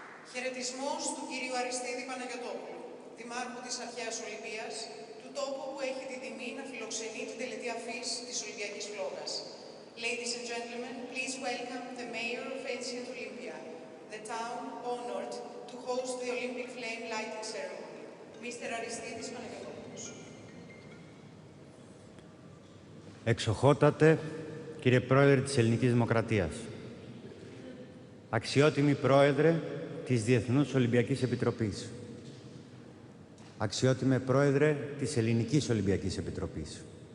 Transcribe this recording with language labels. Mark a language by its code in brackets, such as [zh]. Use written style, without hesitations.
[el] Χαιρετισμός του κυρίου Αριστίδη Παναγιωτόπουλου, Δημάρχου της Αρχαίας Ολυμπίας, του τόπου που έχει την τιμή να φιλοξενεί την τελετή αφής της Ολυμπιακής Φλόγας. [en] Ladies and gentlemen, please welcome the Mayor of Ancient Olympia, the town honored to host the Olympic flame lighting ceremony, Mr. [el] Αριστίδης Παναγιωτόπουλος. Εξοχότατε, κύριε Πρόεδρε της Ελληνικής Δημοκρατίας, αξιότιμοι Πρόεδρε της Διεθνούς Ολυμπιακής Επιτροπής, αξιότιμε Πρόεδρε της Ελληνικής Ολυμπιακής Επιτροπής,